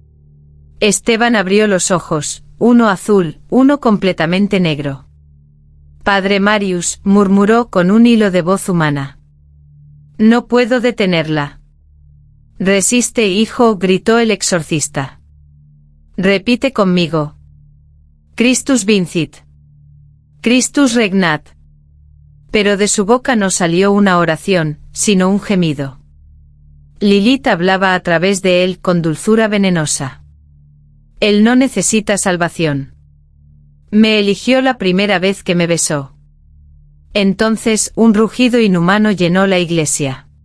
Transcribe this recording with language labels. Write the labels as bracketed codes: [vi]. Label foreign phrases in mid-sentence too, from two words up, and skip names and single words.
[es] Esteban abrió los ojos, uno azul, uno completamente negro. Padre Marius, murmuró con un hilo de voz humana. No puedo detenerla. Resiste, hijo, gritó el exorcista. Repite conmigo. [la] Christus vincit. Christus regnat. [es] Pero de su boca no salió una oración, sino un gemido. Lilith hablaba a través de él con dulzura venenosa. Él no necesita salvación. Me eligió la primera vez que me besó. Entonces un rugido inhumano llenó la iglesia.